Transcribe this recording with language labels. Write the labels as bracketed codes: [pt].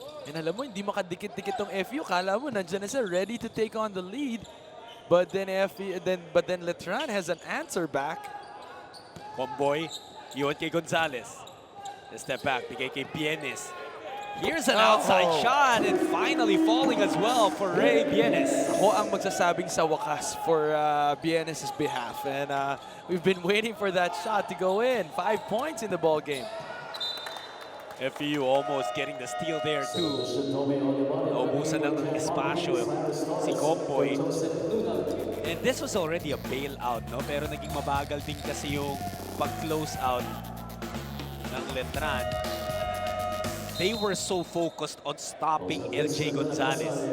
[tl] And alam mo, hindi makadikit-dikit tong FEU. Kala mo, nandiyan na siya, [en] ready to take on the lead. But then Letran has an answer back. [tl] Comboy, iwan kay Gonzalez. Step back, bigay kay Bienes. [en] Here's an outside shot and finally falling as well for Ray Bienes. [tl] Ako ang magsasabing sa wakas [en] for Bienes' behalf. And we've been waiting for that shot to go in. 5 points in the ball game. FEU almost getting the steal there too. [tl] Naubusan ng espasyo si Comboy. [en] And this was already a bailout, no? [tl] Pero naging mabagal din kasi yung pag-close out ng Letran. [en] They were so focused on stopping LJ Gonzalez.